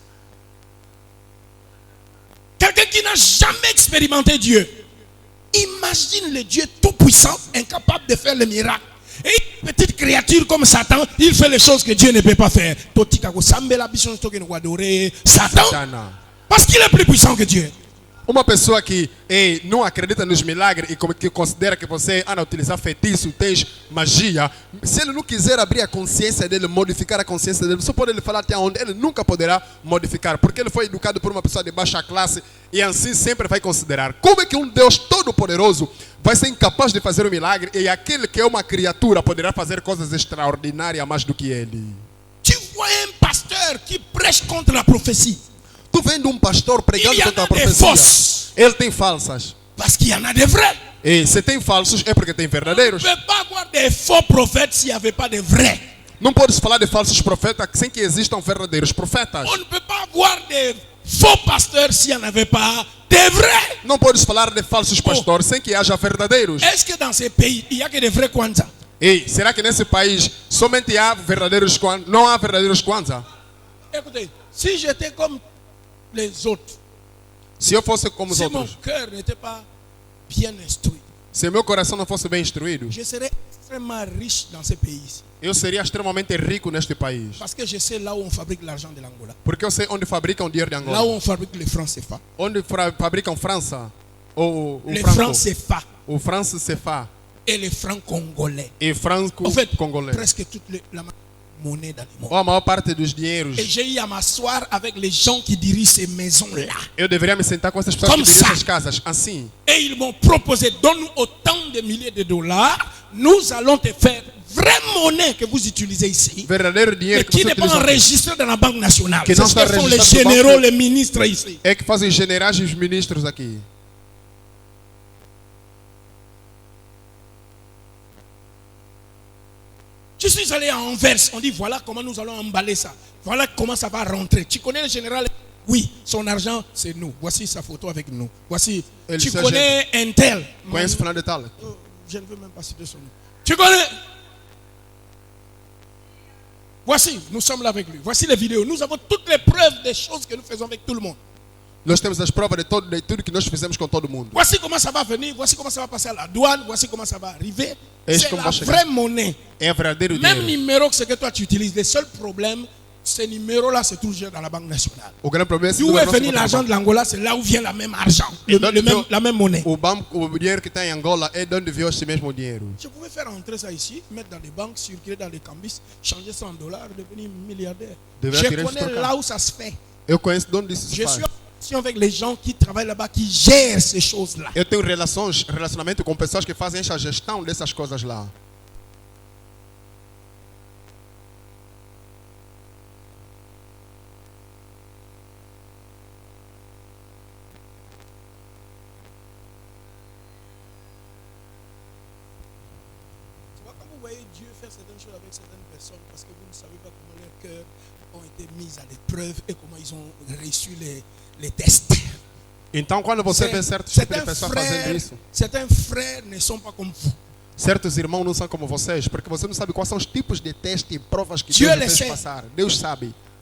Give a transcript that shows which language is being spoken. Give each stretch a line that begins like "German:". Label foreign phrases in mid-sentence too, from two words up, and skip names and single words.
French: Quelqu'un qui n'a jamais expérimenté Dieu. Imagine le Dieu tout-puissant, incapable de faire le miracle. Et une petite créature comme Satan, il fait les choses que Dieu ne peut pas faire. Satan, parce qu'il est plus puissant que Dieu.
Portuguese: Uma pessoa que não acredita nos milagres e que considera que você anda a utilizar feitiço, tens magia, se ele não quiser abrir a consciência dele, modificar a consciência dele, só pode ele falar até onde ele nunca poderá modificar, porque ele foi educado por uma pessoa de baixa classe e assim sempre vai considerar. Como é que um Deus todo-poderoso vai ser incapaz de fazer um milagre e aquele que é uma criatura poderá fazer coisas extraordinárias mais do que ele?
French: Tu vois un pasteur qui prêche contre la prophétie.
Portuguese: Tu vendo pastor pregando contra a profecia.
French: Fausses.
Portuguese: Ele tem falsas.
French: Parce qu'il y en a des vrais.
Portuguese: E se tem falsos é porque tem verdadeiros.
French: On ne peut pas avoir des faux prophètes s'il n'y avait pas de vrais.
Portuguese: Não podes falar de falsos profetas sem que existam verdadeiros profetas.
French: On ne peut pas avoir de faux pasteurs s'il n'y en avait pas de vrais.
Portuguese: Não podes falar de falsos pastores sem que haja verdadeiros.
French: Est-ce que dans ces pays, il n'y a que des vrais Kwanzaa?
Portuguese: E será que nesse país somente há verdadeiros Kwanzaa? Não há verdadeiros Kwanzaa?
French: Écoutez, si j'étais comme les autres,
Portuguese: Se eu fosse como os
French: si mon
Portuguese: outros,
French: cœur n'était pas bien instruit,
Portuguese: se meu coração não fosse bem instruído,
French: je serais extrêmement riche dans ces pays.
Portuguese: eu seria extremamente rico neste país.
French: Parce que je sais là où on fabrique l'argent de l'Angola.
Portuguese: Porque eu sei onde fabricam dinheiro de
French: Là où
Portuguese: Angola.
French: on fabrique les francs CFA.
Portuguese: Onde fabricam França. Ou
French: Les
Portuguese: franco.
French: francs CFA
Portuguese: O France CFA.
French: et les francs congolais.
Portuguese: E franco
French: En fait,
Portuguese: congolais.
French: presque toute la monnaie dans le monde.
Portuguese: Ou a maior parte dos dinheiros.
French: Et j'ai eu à m'asseoir avec les gens qui dirigent ces maisons-là.
Portuguese: Eu deveria me sentar com essas pessoas
French: Comme
Portuguese: que dirigem
French: ça.
Portuguese: as casas. Assim.
French: Et ils m'ont proposé, donne-nous autant de milliers de dollars, nous allons te faire vraie monnaie que vous utilisez ici,
Portuguese: Verdadeiro dinheiro
French: mais
Portuguese: que
French: qui
Portuguese: você
French: n'est pas
Portuguese: utiliza aqui.
French: enregistré dans la Banque nationale.
Portuguese: Que
French: C'est
Portuguese: não
French: ce que
Portuguese: está
French: font les
Portuguese: registrado no
French: généraux,
Portuguese: banco.
French: les ministres ici.
Portuguese: É que fazem os generais e os ministros aqui.
French: Je suis allé à Anvers, on dit voilà comment nous allons emballer ça. Voilà comment ça va rentrer. Tu connais le général? Oui, son argent c'est nous. Voici sa photo avec nous. Voici. Elle Tu s'agit- connais un tel?
Portuguese: Conhece fulano de tal?
French: Oh, je ne veux même pas citer son nom. Tu connais? Voici, nous sommes là avec lui. Voici les vidéos. Nous avons toutes les preuves des choses que nous faisons avec tout le monde.
Portuguese: Nós temos as provas de tudo que nós fizemos com todo mundo.
French: Voici comment ça va venir. Voici comment ça va passer à la douane. Voici comment ça va arriver. Est-ce C'est qu'on la va chegar? vraie monnaie.
Portuguese: É verdadeiro
French: Même
Portuguese: dinheiro.
French: numéro que ce que toi tu utilises. Le seul problème, ce numéro-là, c'est toujours dans la Banque nationale.
Portuguese: O grande problema é
French: D'où est venu l'argent de l'Angola, c'est là où vient la même argent, la même monnaie.
Portuguese: O banco, o dinheiro que está em Angola é de onde veio esse mesmo dinheiro.
French: Je pouvais faire entrer ça ici, mettre dans les banques, circuler dans les cambis, changer ça en dollars, devenir milliardaire.
Portuguese: Deveria
French: Je
Portuguese: tirar esse
French: connais
Portuguese: trocar.
French: là où ça se fait.
Portuguese: Eu conheço de onde isso se
French: Je
Portuguese: faz.
French: suis en relation avec les gens qui travaillent là-bas, qui gèrent ces choses-là.
Portuguese: Eu tenho relacionamento com pessoas que fazem essa gestão dessas coisas lá.
French: C'est pas comme vous voyez Dieu faire certaines choses avec certaines personnes parce que vous ne savez pas comment leurs cœurs ont été mis à l'épreuve et comment ils ont reçu les tests.
Portuguese: Então, quando você vê certos tipos de pessoas fazendo isso,
French: certains frères ne sont pas comme vous.
Portuguese: certos irmãos não são como vocês, porque você não sabe quais são os tipos de testes e provas que
French: Dieu
Portuguese: Deus
French: le
Portuguese: fez
French: sait.
Portuguese: passar. Deus sabe.